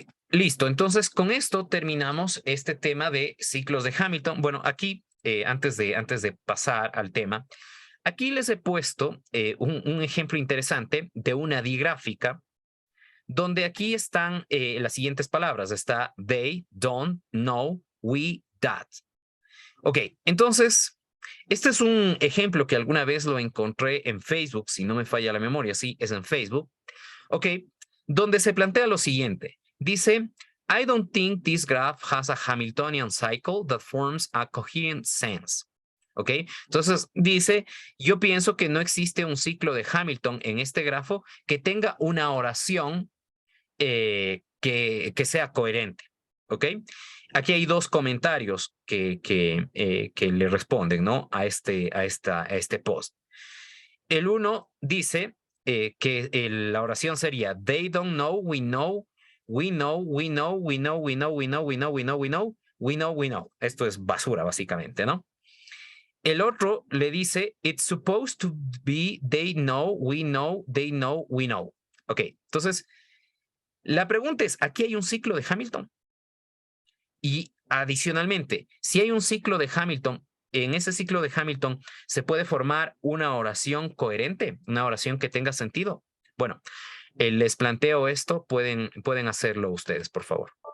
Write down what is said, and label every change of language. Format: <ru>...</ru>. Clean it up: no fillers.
<es>Listo, entonces con esto terminamos este tema de ciclos de Hamilton. Bueno, aquí, antes de pasar al tema, aquí les he puesto un ejemplo interesante de una digráfica donde aquí están las siguientes palabras. Está</es> <en>they, don't,</en> <es>no,</es> <en>we, that.</en> <es>Ok, entonces Este es un ejemplo que alguna vez lo encontré en Facebook, si no me falla la memoria, sí, es en Facebook. Ok, donde se plantea lo siguiente. Dice,</es> <en>I don't think this graph has a Hamiltonian cycle that forms a coherent sense.</en> <es>¿Ok? Entonces dice, yo pienso que no existe un ciclo de Hamilton en este grafo que tenga una oración que sea coherente. ¿Ok? Aquí hay dos comentarios que le responden, ¿no? A este post. El uno dice que la oración sería,</es> <en>they don't know, we know, we know, we know, we know, we know, we know, we know, we know, we know, we know, we know.</en> <es>Esto es basura, básicamente, ¿no? El otro le dice,</es> <en>it's supposed to be, they know, we know, they know, we know.</en> <es>Ok, entonces, la pregunta es, ¿aquí hay un ciclo de Hamilton? Y adicionalmente, si hay un ciclo de Hamilton, en ese ciclo de Hamilton se puede formar una oración coherente, una oración que tenga sentido. Bueno, les planteo esto, pueden hacerlo ustedes, por favor.</es>